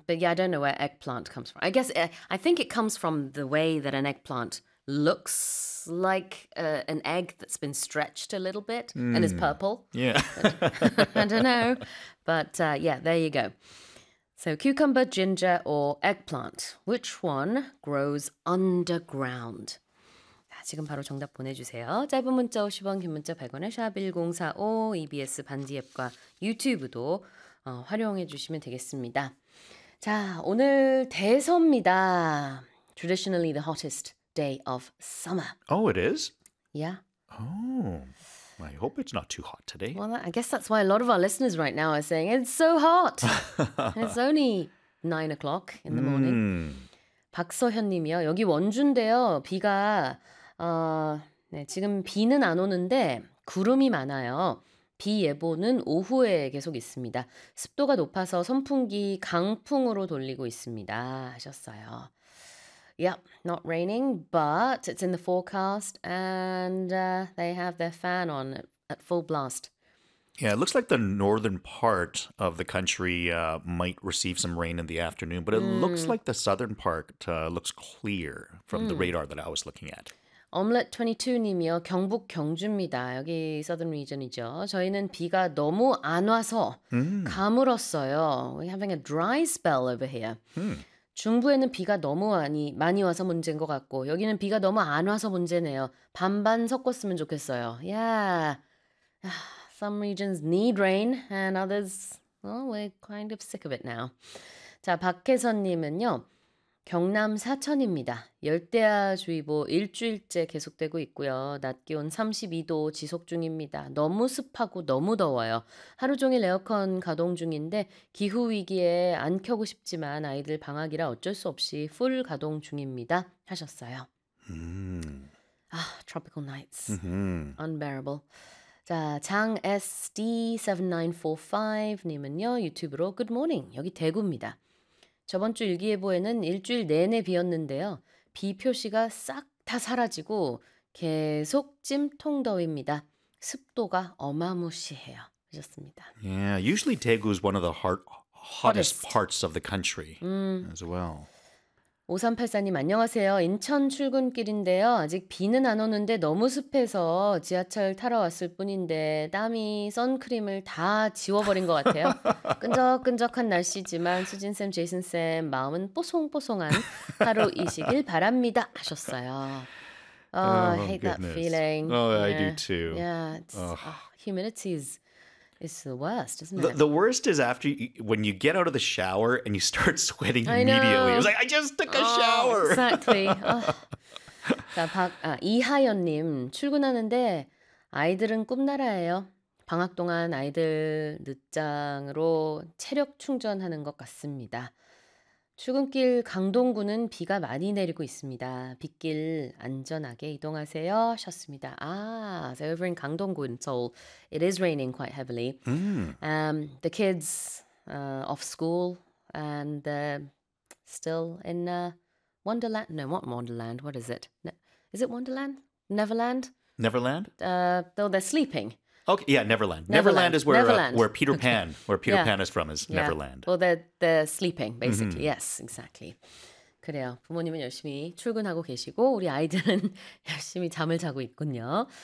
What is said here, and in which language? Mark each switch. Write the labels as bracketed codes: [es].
[en] But yeah, I don't know where eggplant comes from. I guess I think it comes from the way that an eggplant looks like an egg that's been stretched a little bit and is purple. Yeah. But, I don't know. But yeah, there you go. So cucumber, ginger, or eggplant, which one grows underground? [ko] 지금 바로 정답 보내주세요. 짧은 문자 50원, 긴 문자 100원에 샵 1045, EBS 반지 앱과 유튜브도 활용해 주시면 되겠습니다. 자, 오늘 대서입니다. [en] Traditionally the hottest day of summer. Oh, it is? Yeah. Oh, I hope it's not too hot today. Well, I guess that's why a lot of our listeners right now are saying, it's so hot. It's only 9 o'clock in the morning. [ko] 박서현님이요. 여기 원주인데요. 비가... 네, 지금 비는 안 오는데 구름이 많아요. 비 예보는 오후에 계속 있습니다. 습도가 높아서 선풍기 강풍으로 돌리고 있습니다. 하셨어요. [en] Yep, not raining, but it's in the forecast and they have their fan on at full blast. Yeah, it looks like the northern part of the country might receive some rain in the afternoon, but it looks like the southern part looks clear from the radar that I was looking at. [ko] Omelette22님이요. 경북 경주입니다. 여기 [en] Southern Region [ko] 이죠. 저희는 비가 너무 안 와서 가물었어요. [en] We're having a dry spell over here. [ko] 중부에는 비가 너무 많이 와서 문제인 것 같고 여기는 비가 너무 안 와서 문제네요. 반반 섞었으면 좋겠어요. [en] Yeah. Some regions need rain and others, well, we're kind of sick of it now. [ko] 자, 박혜선님은요. 경남 사천입니다. 열대야주의보 일주일째 계속되고 있고요. 낮 기온 32도 지속 중입니다. 너무 습하고 너무 더워요. 하루 종일 에어컨 가동 중인데 기후 위기에 안 켜고 싶지만 아이들 방학이라 어쩔 수 없이 풀 가동 중입니다. 하셨어요. 아, [en] tropical nights. Unbearable. [ko] 자, 장 SD7945님은요. 유튜브로 [en] Good morning. [ko] 여기 대구입니다. 저번 주 일기예보에는 일주일 내내 비였는데요. 비 표시가 싹 다 사라지고 계속 찜통 더위입니다. 습도가 어마무시해요. 하셨습니다. [en] Yeah, usually Daegu is one of the hottest parts of the country as well. [ko] 5384님 안녕하세요. 인천 출근길인데요. 아직 비는 안 오는데 너무 습해서 지하철 타러 왔을 뿐인데 땀이 선크림을 다 지워버린 것 같아요. 끈적끈적한 날씨지만 수진쌤, 제이슨쌤 마음은 뽀송뽀송한 하루이시길 바랍니다. 하셨어요. [en] Oh, oh, I hate goodness. That feeling. Oh, yeah. I do too. Yeah, humidity is... It's the worst, isn't it? The worst is after when you get out of the shower and you start sweating immediately. It's like, I just took a shower. Exactly. Oh. [ko] 이하연님, 출근하는데 아이들은 꿈나라예요. 방학 동안 아이들 늦장으로 체력 충전하는 것 같습니다. 출근길 강동구는 비가 많이 내리고 있습니다. 빗길 안전하게 이동하세요. 하셨습니다. [en] So over in 강동구 in Seoul, it is raining quite heavily. The kids off school and they're still in Wonderland. No, not Wonderland. What is it? Is it Wonderland? Neverland? Neverland? Though they're sleeping. Okay, yeah, Neverland. Neverland is where Peter Pan, where Peter Pan is from, is Neverland. Well, they're sleeping, basically. Mm-hmm. Yes, exactly. [ko] 그래요. 부모님은 열심히 출근하고 계시고 우리 아이들은 열심히 잠을 자고 있군요.